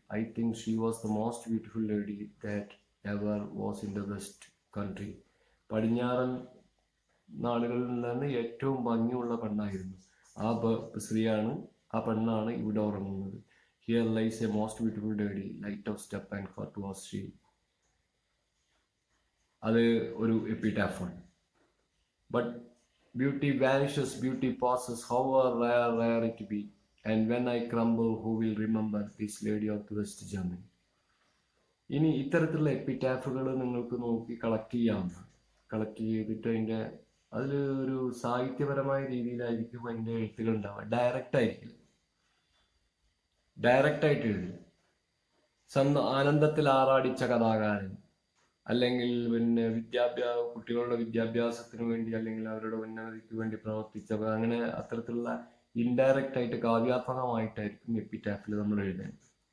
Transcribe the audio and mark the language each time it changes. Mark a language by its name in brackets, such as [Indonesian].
[English] I think she was the most beautiful lady that ever was in the west country. [Malayalam] പടിഞ്ഞാറൻ നാടുകളിൽ നിന്ന് ഏറ്റവും ഭംഗിയുള്ള പെണ്ണായിരുന്നു. ആ സ്ത്രീയാണ്, ആ പെണ്ണാണ് ഇവിടെ ഉറങ്ങുന്നത്. [English] Here lies a most beautiful lady, light of step and heart was she. [Malayalam] അത് ഒരു എപ്പിറ്റാഫാണ്. [English] But beauty vanishes, beauty passes, however rare it be, and when I crumble, who will remember this lady of the West Germany? [Malayalam] ഇനി ഇത്തരത്തിലുള്ള എപ്പിറ്റാഫുകൾ നിങ്ങൾക്ക് നോക്കി collect ചെയ്യാവുന്നതാണ്. Collect ചെയ്തിട്ട് അതിൽ ഒരു സാഹിത്യപരമായ രീതിയിലായിരിക്കും അതിൻ്റെ എഴുത്തുകൾ ഉണ്ടാവുക. ഡയറക്റ്റ് ആയിട്ട് എഴുതില്ല. ആനന്ദത്തിൽ ആറാടിച്ച കഥാകാരൻ, അല്ലെങ്കിൽ കുട്ടികളുടെ വിദ്യാഭ്യാസത്തിന് വേണ്ടി അല്ലെങ്കിൽ അവരുടെ ഉന്നതിക്ക് വേണ്ടി പ്രവർത്തിച്ചവർ, അങ്ങനെ അത്തരത്തിലുള്ള ഇൻഡയറക്റ്റ് ആയിട്ട് കാവ്യാത്മകമായിട്ടായിരിക്കും എപ്പിറ്റാഫിൽ നമ്മൾ എഴുതേണ്ടത്.